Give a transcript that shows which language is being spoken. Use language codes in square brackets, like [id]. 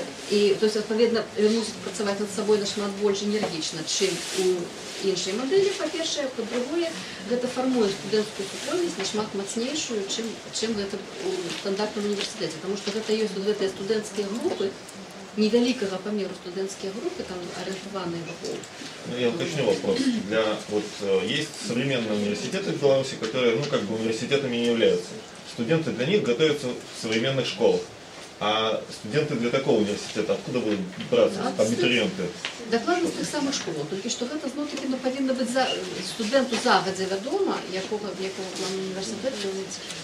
[be] І, то есть, адпаведна, ён мусіць працаваць над сабой нашмат больш энергічна, чым у іншай мадэлі, па-першае, па-другое, гэта фармуе студэнцкую супольнасць нашмат мацнейшую, чым гэта у стандартным універсітэце, таму што гэта ёсць гэтыя студэнцкія групы, невялікага памеру студэнцкія групы, там арыентаваныя вакол. [ru] Ну, я уточню вопрос. Есть современные университеты в Беларуси, которые, университетами не являются. Студенты для них готовятся в современных школах. А студенты для такого университета откуда будут браться, абитуриенты? [be] Дакладна з тых самых школаў, толькі што гэта зноў-такі павінна быць студэнту загадзя вядома, якога плану універсітэт ён ідзе.